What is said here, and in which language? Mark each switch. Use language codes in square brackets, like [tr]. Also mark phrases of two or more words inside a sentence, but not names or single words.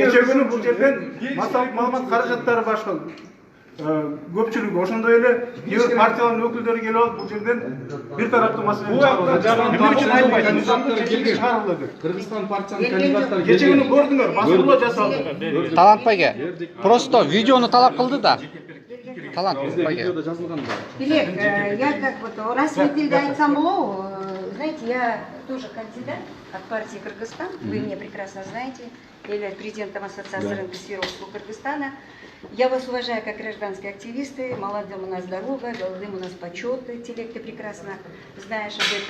[ky] Кече күнү бул жерден маалымат каражаттары башка көпчүлүгү ошондой эле кээ партиялардын өкүлдөрү келип алып бул жерден бир тараптуу маселени чыгарып. Кыргызстан партиянын кандидаттары Кече күнү көрдүңөр, басмырлоо жасалды. Талантпайга. Просто видеону талап кылды да. Талантпайга. видеодо жазылган да. Глеб, [ru] я как вот [ky] расмий тилде айтсам болобу, [ru] знаете, я тоже кандидат от партии Кыргызстан, вы меня прекрасно знаете, я являюсь президентом Ассоциации рынка сфер услуг Кыргызстана. Я вас уважаю как гражданские активисты, молодым у нас дорога, молодым у нас почет, Телек, ты прекрасно знаешь об этом.